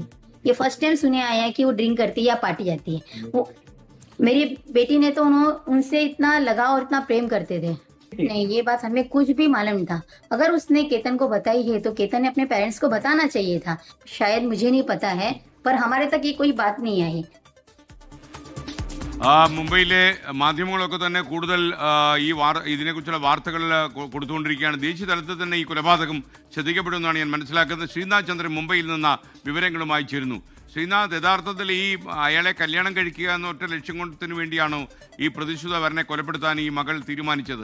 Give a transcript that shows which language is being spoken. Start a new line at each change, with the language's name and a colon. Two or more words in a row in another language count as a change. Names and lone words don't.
Hindi: ये
English: first time
Hindi: सुने आया कि वो ड्रिंक करती है या पार्टी जाती है। वो मेरी बेटी ने तो उनसे इतना लगाव और इतना प्रेम करते थे। नहीं, ये बात हमें कुछ भी मालूम नहीं था। अगर उसने केतन को बताई है तो केतन ने अपने पेरेंट्स को बताना चाहिए था। शायद मुझे नहीं पता है, पर हमारे तक ये कोई बात नहीं आई।
Malayalam: മുംബൈയിലെ മാധ്യമങ്ങളൊക്കെ തന്നെ കൂടുതൽ ഇതിനെക്കുറിച്ചുള്ള വാർത്തകൾ കൊടുത്തുകൊണ്ടിരിക്കുകയാണ്. ദേശീയ തലത്തിൽ തന്നെ ഈ കൊലപാതകം ശ്രദ്ധിക്കപ്പെടുമെന്നാണ് ഞാൻ മനസ്സിലാക്കുന്നത്. ശ്രീനാഥ് ചന്ദ്രൻ മുംബൈയിൽ നിന്ന് വിവരങ്ങളുമായി ചേരുന്നു. ശ്രീനാഥ്, യഥാർത്ഥത്തിൽ ഈ അയാളെ കല്യാണം കഴിക്കുക എന്ന ഒറ്റ ലക്ഷ്യത്തിന് വേണ്ടിയാണോ ഈ പ്രതിശ്രുത വരനെ കൊലപ്പെടുത്താൻ ഈ മകൾ തീരുമാനിച്ചത്?